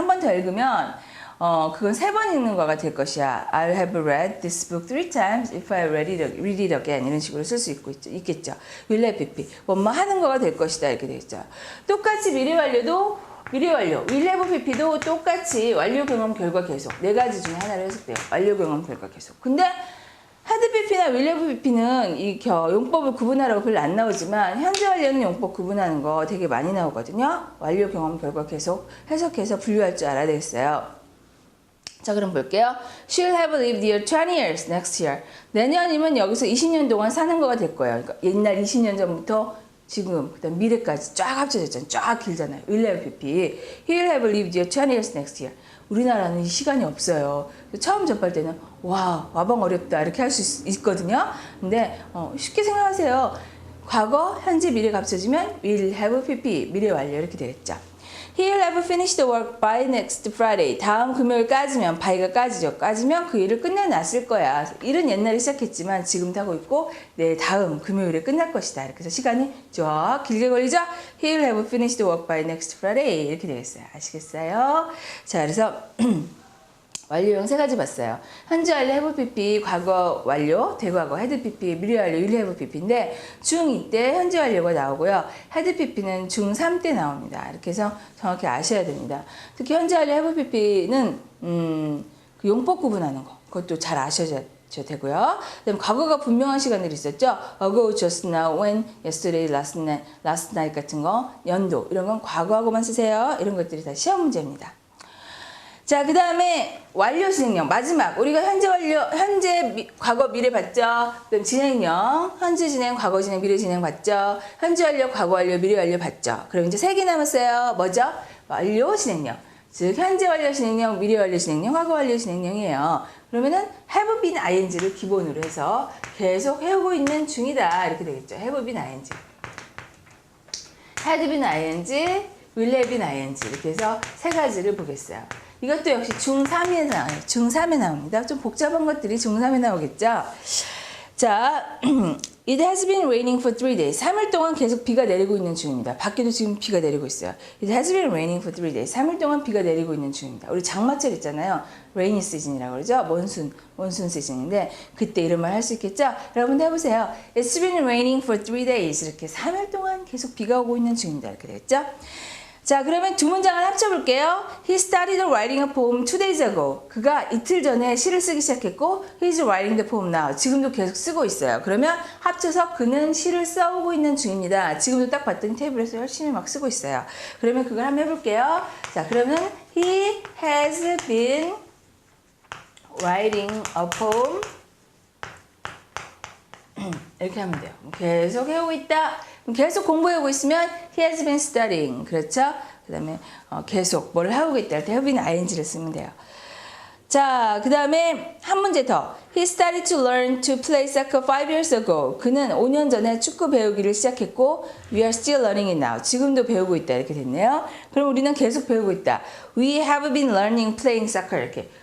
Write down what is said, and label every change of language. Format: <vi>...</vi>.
<ko>한 번 더 읽으면 그건 3번 읽는 거가 될 것이야.</ko> <en>I have read this book 3 times if I read it again.</en> <ko>이런 식으로 쓸 수 있겠죠.</ko> <en>will have pp.</en> <ko>뭐뭐 하는 거가 될 것이다. 이렇게 되겠죠. 똑같이 미래 완료도 미래 완료, will have pp도 똑같이 완료 경험 결과 계속 네 가지 중에 하나를 해석돼요. 완료 경험 결과 계속. 근데 had pp나 will have pp는 이 용법을 구분하라고 별로 안 나오지만 현재 완료는 용법 구분하는 거 되게 많이 나오거든요. 완료 경험 결과 계속 해석해서 분류할 줄 알아야 되겠어요. 자, 그럼 볼게요.</ko> <en>She'll have lived here 20 years next year.</en> <ko>내년이면 여기서 20년 동안 사는 거가 될 거예요. 그러니까 옛날 20년 전부터 지금 그다음 미래까지 쫙 합쳐졌잖아요. 쫙 길잖아요. will have pp.</ko> <en>He'll have lived here 20 years next year.</en> <ko>우리나라는 이 시간이 없어요. 처음 접할 때는 와, 와방 어렵다 이렇게 할 수 있거든요. 근데 쉽게 생각하세요. 과거, 현재, 미래가 합쳐지면 will have pp. 미래 완료 이렇게 되겠죠.</ko> <en>He'll have finished the work by next Friday.</en> <ko>다음 금요일까지면, by가 까지죠. 까지면 그 일을 끝내놨을 거야. 일은 옛날에 시작했지만 지금도 하고 있고, 네, 다음 금요일에 끝날 것이다. 이렇게 해서 시간이 쫙 길게 걸리죠?</ko> <en>He'll have finished the work by next Friday.</en> <ko>이렇게 되겠어요. 아시겠어요? 자, 그래서 완료형 3가지 봤어요. 현재 완료 have pp, 과거 완료, 대과거 had pp, 미래 완료 will have pp인데 중2 때 현재 완료가 나오고요. had pp는 중3 때 나옵니다. 이렇게 해서 정확히 아셔야 됩니다. 특히 현재 완료 have pp는 그 용법 구분하는 거 그것도 잘 아셔야 되고요. 그다음 과거가 분명한 시간들이 있었죠. ago, just now, when, yesterday, last night 같은 거, 연도 이런 건 과거하고만 쓰세요. 이런 것들이 다 시험 문제입니다. 자, 그 다음에 완료 진행형 마지막 우리가 현재 완료 과거 미래 봤죠. 그다음 진행형 현재 진행 과거 진행 미래 진행 봤죠. 현재 완료 과거 완료 미래 완료 봤죠. 그럼 이제 3개 남았어요. 뭐죠? 완료 진행형. 즉 현재 완료 진행형 미래 완료 진행형 과거 완료 진행형이에요. 그러면은 have been ing를 기본으로 해서 계속 해오고 있는 중이다 이렇게 되겠죠. have been ing, had been ing, will have been ing 이렇게 해서 3가지를 보겠어요. 이것도 역시 중3에 나와요. 중3에 나옵니다. 좀 복잡한 것들이 중3에 나오겠죠.</ko> <en>자, It has been raining for 3 days.</en> <ko>3일 동안 계속 비가 내리고 있는 중입니다. 밖에도 지금 비가 내리고 있어요.</ko> <en>It has been raining for 3 days.</en> <ko>3일 동안 비가 내리고 있는 중입니다. 우리 장마철 있잖아요. rainy season이라고 그러죠. 몬순 시즌인데 그때 이런 말 할 수 있겠죠? 여러분도 해보세요.</ko> <en>It's been raining for 3 days.</en> <ko>이렇게 3일 동안 계속 비가 오고 있는 중입니다. 이렇게 되겠죠? 자, 그러면 두 문장을 합쳐볼게요.</ko> <en>He started writing a poem 2 days ago.</en> <ko>그가 이틀 전에 시를 쓰기 시작했고</ko> <en>He's writing the poem now.</en> <ko>지금도 계속 쓰고 있어요. 그러면 합쳐서 그는 시를 써오고 있는 중입니다. 지금도 딱 봤더니 테이블에서 열심히 막 쓰고 있어요. 그러면 그걸 한번 해볼게요.</ko> <en>자, 그러면 He has been writing a poem</en> <ko>이렇게 하면 돼요. 계속 해오고 있다. 계속 공부해오고 있으면</ko> <en>he has been studying.</en> <ko>그렇죠? 그 다음에 계속 뭘 하고 있다 할 때 have been ing를 쓰면 돼요. 자, 그 다음에 한 문제 더.</ko> <en>He started to learn to play soccer 5 years ago.</en> <ko>그는 5년 전에 축구 배우기를 시작했고</ko> <en>We are still learning it now.</en> <ko>지금도 배우고 있다 이렇게 됐네요. 그럼 우리는 계속 배우고 있다.</ko> <en>We have been learning playing soccer 이렇게.</en>